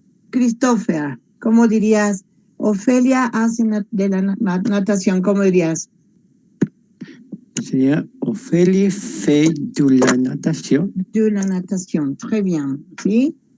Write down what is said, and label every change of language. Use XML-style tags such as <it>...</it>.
<es>Christopher, ¿cómo dirías? Ofelia hace de la natación, ¿cómo dirías?</es> <fr>Sería Ophélie fait de la natation.</fr> <es>De la natación,</es> <fr>très bien,</fr> <es>¿sí?</es>